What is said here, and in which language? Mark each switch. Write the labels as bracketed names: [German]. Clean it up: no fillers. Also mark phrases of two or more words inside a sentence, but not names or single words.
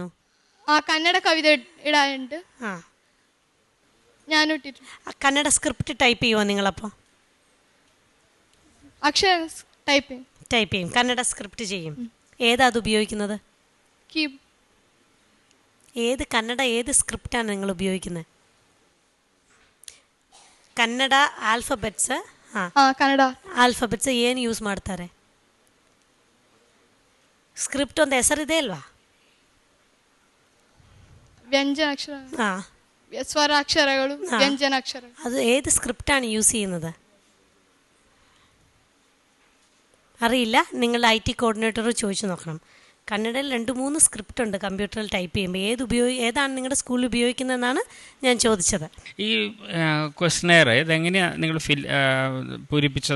[Malayalam] കന്നഡ കവിത ഇടാനുണ്ട്. ഞാനും ഇട്ടിട്ടുണ്ട്. കന്നഡ സ്ക്രിപ്റ്റ് ടൈപ്പ് ചെയ്യുമോ നിങ്ങളപ്പോൾ? അക്ഷരം ടൈപ്പ് ചെയ്യും. കന്നഡ സ്ക്രിപ്റ്റ് ചെയ്യും. ഏതാ അത് ഉപയോഗിക്കുന്നത്? ഏത് സ്ക്രിപ്റ്റാണ് നിങ്ങൾ ഉപയോഗിക്കുന്നത്? [Kannada] ಕನ್ನಡ ಆಲ್ಫಬೆಟ್ಸ್. ಕನ್ನಡ ಆಲ್ಫಬೆಟ್ಸ್ ಏನು ಯೂಸ್ ಮಾಡ್ತಾರೆ? ಸ್ಕ್ರಿಪ್ಟ್ ಒಂದು ಹೆಸರಿದೆ ಅಲ್ವಾ? ವ್ಯಂಜನಾಕ್ಷರ, ಸ್ವರಾಕ್ಷರಗಳು, ವ್ಯಂಜನಾಕ್ಷರ. [Malayalam] ಅದು ഏത് സ്ക്രിപ്റ്റാണ് യൂസ് ചെയ്യുന്നത്? അറിയില്ല. നിങ്ങൾ [English] IT coordinator [Malayalam] ചോദിച്ചു നോക്കണം. കന്നഡയിൽ 2-3 സ്ക്രിപ്റ്റ് ഉണ്ട് കമ്പ്യൂട്ടറിൽ ടൈപ്പ് ചെയ്യുമ്പോൾ. ഏതാണ് നിങ്ങളുടെ സ്കൂളിൽ ഉപയോഗിക്കുന്നതെന്നാണ് ഞാൻ ചോദിച്ചത്. ഈ ക്വസ്റ്റനെയർ ഇതെങ്ങനെയാണ് നിങ്ങൾ പൂരിപ്പിച്ചത്?